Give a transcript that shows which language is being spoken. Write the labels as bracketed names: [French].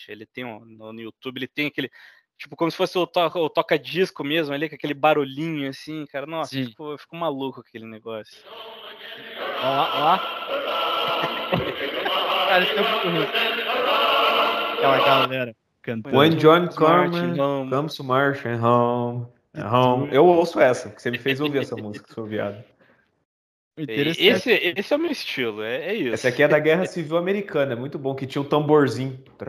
[Portuguese] Ele tem no YouTube, ele tem aquele tipo como se fosse o toca-disco mesmo ali, com aquele barulhinho assim, cara. Nossa, tipo, eu fico maluco com aquele negócio. Ó, ó. Cara, isso é um aquela galera cantando. [English] When John comes to marching home. [Portuguese] Eu ouço essa, que você me fez ouvir essa música, seu viado. Esse é o meu estilo, é isso. Essa aqui é da Guerra Civil Americana, é muito bom, que tinha o tamborzinho.